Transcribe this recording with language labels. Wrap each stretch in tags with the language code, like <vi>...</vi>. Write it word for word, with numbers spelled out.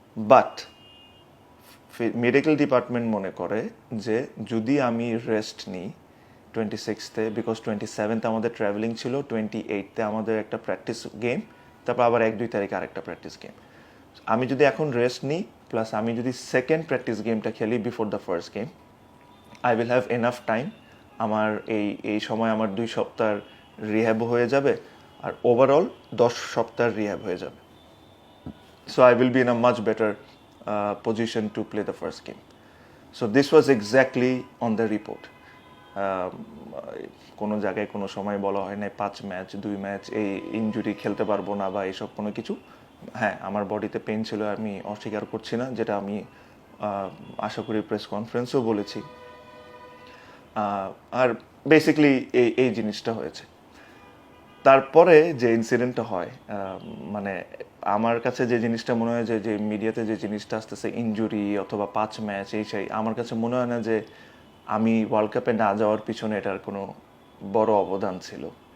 <bn>But medical department মনে করে যে যদি আমি রেস্ট নিই টোয়েন্টি সিক্সথে, বিকজ টোয়েন্টি সেভেন্থ আমাদের ট্রাভেলিং ছিল, টোয়েন্টি এইটতে আমাদের একটা প্র্যাকটিস গেম, তারপর আবার এক দুই তারিখে আরেকটা প্র্যাকটিস গেম। আমি যদি এখন রেস্ট নিই, প্লাস আমি যদি সেকেন্ড প্র্যাকটিস গেমটা খেলি</bn> <en>Before the first game, I will have enough time.</en> <bn>আমার এই এই সময় আমার দুই সপ্তাহ রিহ্যাব হয়ে যাবে, আর ওভারঅল দশ সপ্তাহ রিহ্যাব হয়ে যাবে।</bn> <en>So I will be in a much better uh, position to play the first game. So this was exactly on the report.</en> <bn>Um, কোনো জায়গায় কোনো সময় বলা হয় না পাঁচ ম্যাচ দুই ম্যাচ এই ইনজুরি খেলতে পারবো না বা এইসব কোনো কিছু। হ্যাঁ, আমার বডিতে পেন ছিল, আমি অস্বীকার করছি না, যেটা আমি আহ, আশা করি প্রেস কনফারেন্সেও বলেছি। আহ, আর বেসিক্যালি এই এই জিনিসটা হয়েছে। তারপরে যে ইনসিডেন্টটা হয়, আহ, মানে আমার কাছে যে জিনিসটা মনে হয় যে যে মিডিয়াতে যে জিনিসটা আসতেছে ইনজুরি অথবা পাঁচ ম্যাচ এই সেই, আমার কাছে মনে হয় না যে আমি ওয়ার্ল্ড কাপে না যাওয়ার পিছনে এটার কোনো বড় অবদান ছিল।</bn>